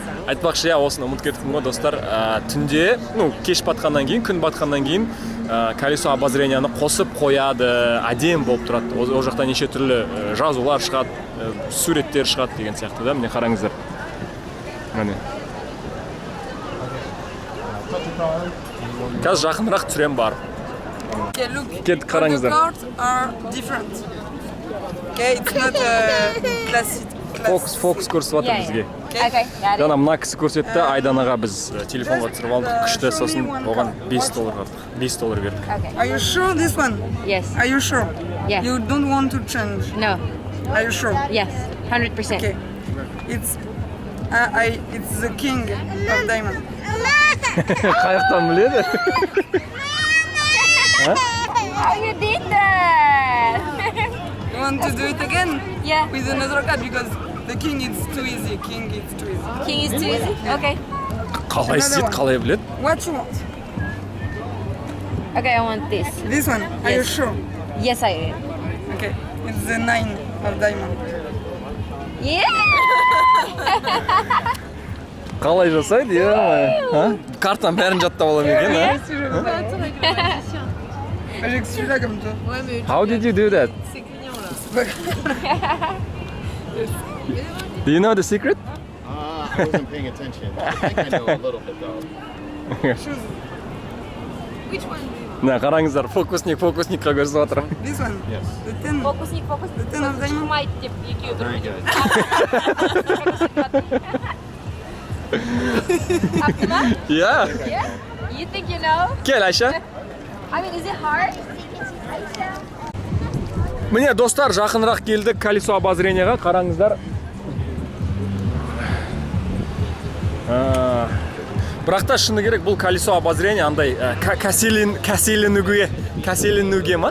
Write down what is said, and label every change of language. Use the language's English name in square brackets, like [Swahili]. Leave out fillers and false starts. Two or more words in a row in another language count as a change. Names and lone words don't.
[Kazakh] айтпақшы, иә, осыны ұмытып кеттім ғой, достар. Түнде, кеш батқаннан кейін, күн батқаннан кейін [Russian] колесо обозренияны [Kazakh] қосып қояды, әдем болып тұрады. Ол жақта неше түрлі жазулар шығады, суреттер шығады деген сияқты да. Міне қараңыздар. Міне. Қазір жақынырақ түсірем бар. [English] Okay, look. [Kazakh] Кет қараңыздар. [English] The cards are different. Okay, it's not classic. [Kazakh] Фокус көрсетіп жатыр бізге. [English] Okay, got it. [Kazakh] Жаңа мына кісі көрсетті, Айданаға біз телефонға түсіріп алдық, күшті, сосын оған $5 бердік. [English] Okay. Are you sure this one? Yes. Are you sure? Yeah. You don't want to change? No. Are you sure? Yes. 100%. Okay. It's the king of diamond. [Kazakh] Қаяқтан біледі? [English] How you did that? You want to do it again? Yeah. With another card because the king is too easy. King is too easy. King is too easy? Okay. [Kazakh] Қалай істейді, қалай біледі? [English] What you want? Okay, I want this. This one. Are you Yes. sure? Yes, I am. Okay. It's the 9 of diamond. Yeah! [Kazakh] Қалай жасайды, иә? Картан бәрін жаттап аламын екен, [French] Avec celui-là comme toi. [English] How did you do that? Do you know the secret? I wasn't paying attention. I think I know a little bit though. [Kazakh] Мына қараңыздар, фокусникқа көрсетіп жатыр. [English] This one. Yes. The 10. [Kazakh] Фокусник. [English] The 10 of diamond. [Kazakh] Шумайды деп екеуі [English] Very good. [Kazakh] Таптı mı? [English] Yeah. Yeah? You think you know? [Kazakh] Кел, Айша. [English] I mean, is it hard? [Kazakh] Міне, достар, жақынырақ келдік [Russian] колесо обозренияға, [Kazakh] қараңыздар. Бірақ та шыны керек, бұл [Russian] колесо обозрения [Kazakh] андай кәселенуге ма?